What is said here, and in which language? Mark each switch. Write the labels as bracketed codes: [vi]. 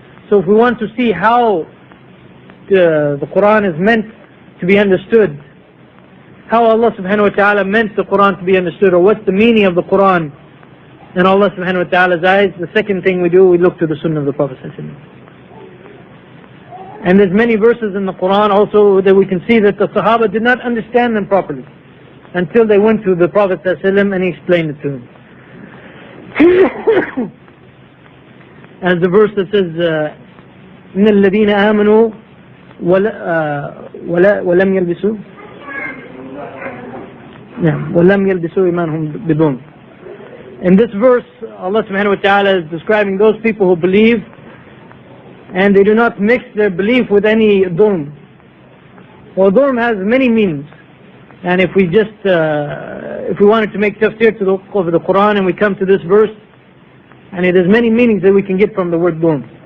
[en] So if we want to see how the Quran is meant to be understood, how Allah subhanahu wa ta'ala meant the Quran to be understood, or what's the meaning of the Quran in Allah subhanahu wa ta'ala's eyes, the second thing we do, we look to the Sunnah of the Prophet ﷺ. And there's many verses in the Quran also that we can see that the Sahaba did not understand them properly until they went to the Prophet ﷺ and he explained it to them. As the verse that says, [ar] إِنَّ الَّذِينَ آمَنُوا وَلَمْ يَلْبِسُوا وَلَمْ يَلْبِسُوا إِيمَانَهُمْ بِظُلْمٍ. [en] In this verse, Allah subhanahu wa ta'ala is describing those people who believe and they do not mix their belief with any dhulm. Well, dhulm has many meanings. And if we just, if we wanted to make tafsir to the Quran and we come to this verse, and there's many meanings that we can get from the word dhulm.